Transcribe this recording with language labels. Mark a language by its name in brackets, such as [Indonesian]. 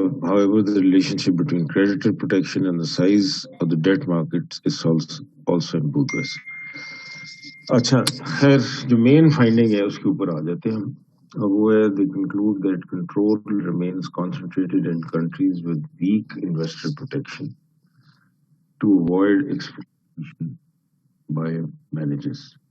[English] However, the relationship between creditor protection and the size of the debt markets is also in progress. [Urdu] اچھا خیر جو مین finding ہے اس کے اوپر آ جاتے ہیں ہم. وہ ہے [English] they conclude that control remains concentrated in countries with weak investor protection to avoid exploitation by managers.